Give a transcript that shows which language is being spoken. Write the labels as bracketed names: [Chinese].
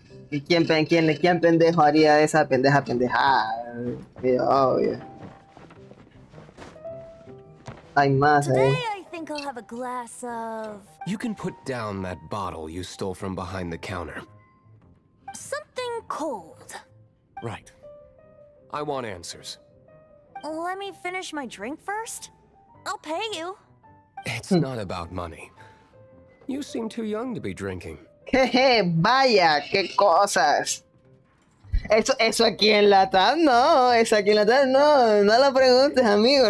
[Spanish] ¿Y quién pendejo haría esa pendejada? Obvio. Hay más, [English] Today I think I'll have a glass of... You can put down that bottle you stole from behind the counter. something cold. Right. I want answers. Let me finish my drink first. I'll pay you. It's not about money. You seem too young to be drinking. [Spanish] Jeje, vaya, qué cosas. Eso aquí en Latam no, eso aquí en Latam no lo preguntes, amigo.